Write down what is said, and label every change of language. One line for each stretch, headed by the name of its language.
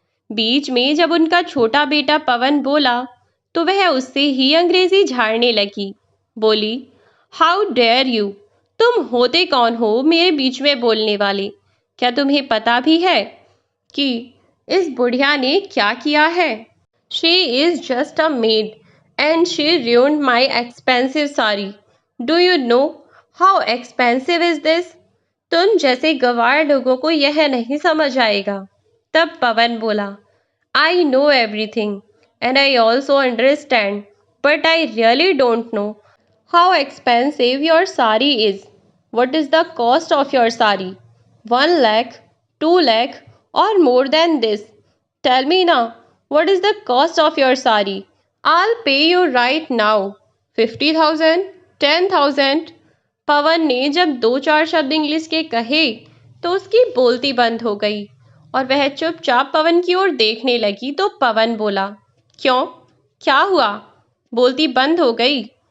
Hindi: बीच में जब उनका छोटा बेटा पवन बोला तो वह उससे ही अंग्रेजी झाड़ने लगी। बोली,
English: how dare you,
Hindi: तुम होते कौन हो मेरे बीच में बोलने वाले? क्या तुम्हें पता भी है कि इस बुढ़िया ने क्या किया है?
English: She is just a maid and she ruined my expensive sari. Do you know how expensive is this?
Hindi: तुम जैसे गंवार लोगों को यह नहीं समझ आएगा। तब पवन बोला,
English: I know everything and I also understand, but I really don't know how expensive your sari is. What is the cost of your sari? 1 lakh, 2 lakh, or more than this? Tell me now, what is the cost of your sari? I'll pay you right now. 50,000, 10,000।
Hindi: पवन ने जब 2-4 शब्द English के कहे तो उसकी बोलती बंद हो गई और वह चुपचाप पवन की ओर देखने लगी। तो पवन बोला, क्यों, क्या हुआ? बोलती बंद हो गई?